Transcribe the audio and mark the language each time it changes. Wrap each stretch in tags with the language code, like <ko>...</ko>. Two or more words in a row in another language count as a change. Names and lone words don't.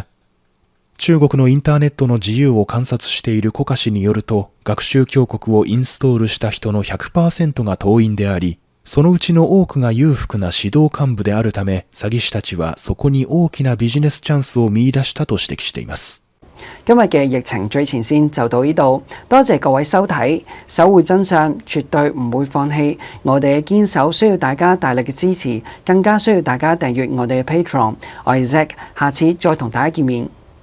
<ja>中国のインターネットの自由を観察しているコカ氏によると、学習強国をインストールした人の 100% が党員であり、そのうちの多くが裕福な指導幹部であるため、詐欺師たちはそこに大きなビジネスチャンスを見出したと指摘しています。</ja> <yue>今日嘅疫情最前線就到呢度，多謝各位收睇，守護真相，絕對唔會放棄。我哋嘅堅守需要大家大力嘅支持，更加需要大家訂閱我哋嘅 Patreon。我係 Zack，下次再同大家見面。</yue>